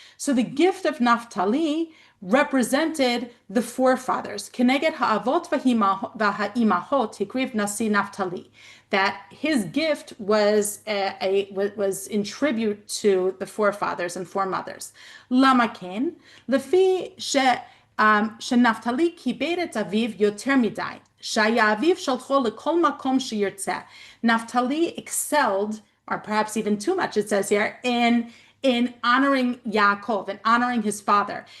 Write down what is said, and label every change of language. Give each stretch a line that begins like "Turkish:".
English: So the gift of Naphtali represented the forefathers.
Hebrew: Keneged ha'avot v'ha'imahot hikriv nasi Naphtali.
English: That his gift was in tribute to the forefathers and foremothers.
Hebrew: Lama ken lefi שנפתלי כיבד את אביו יותר מדי, שהיה אביו שלחו לכל מקום שירצה.
English: Naphtali excelled, or perhaps even too much, it says here, in honoring Yaakov and honoring his father.